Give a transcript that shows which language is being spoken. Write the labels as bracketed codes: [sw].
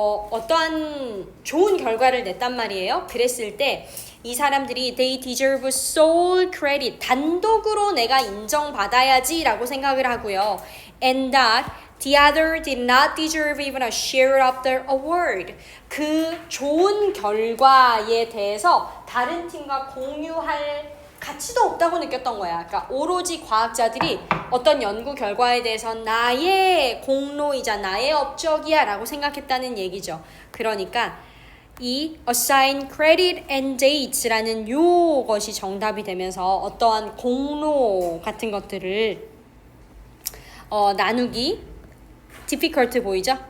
[ko] 어떠한 좋은 결과를 냈단 말이에요. 그랬을 때 이 사람들이 [en] they deserve sole credit. [ko] 단독으로 내가 인정받아야지 라고 생각을 하고요. [en] And that the other did not deserve even a share of the award. [ko] 그 좋은 결과에 대해서 다른 팀과 공유할 가치도 없다고 느꼈던 거야. 그러니까 오로지 과학자들이 어떤 연구 결과에 대해서 나의 공로이자 나의 업적이야 라고 생각했다는 얘기죠. 그러니까 이 [en] assign credit and dates [ko] 라는 요것이 정답이 되면서 어떠한 공로 같은 것들을 나누기 difficult 보이죠?